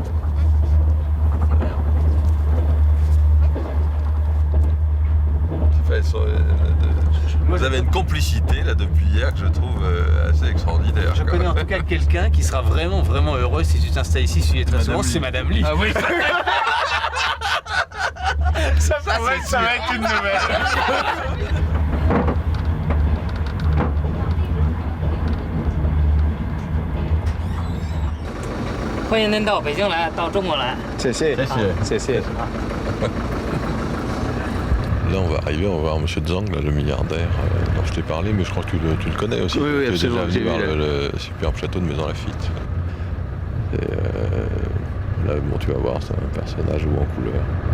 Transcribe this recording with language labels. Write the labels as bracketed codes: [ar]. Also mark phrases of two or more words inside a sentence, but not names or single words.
[fr] Vous avez une complicité là depuis hier que je trouve assez extraordinaire. Je connais en tout cas quelqu'un qui sera vraiment heureux si tu t'installes ici, si tu es très souvent, c'est Madame Lee. Ah oui. ça va être une nouvelle. [zh] 欢迎您到北京来，到中国来。谢谢，谢谢。 [fr] Là, on va arriver, on va voir M. Zhang, là, le milliardaire dont je t'ai parlé, mais je crois que tu le connais aussi. Oui, tu es déjà absolument. venu voir le superbe château de Maison Lafitte. Et là, bon, tu vas voir, c'est un personnage haut en couleur.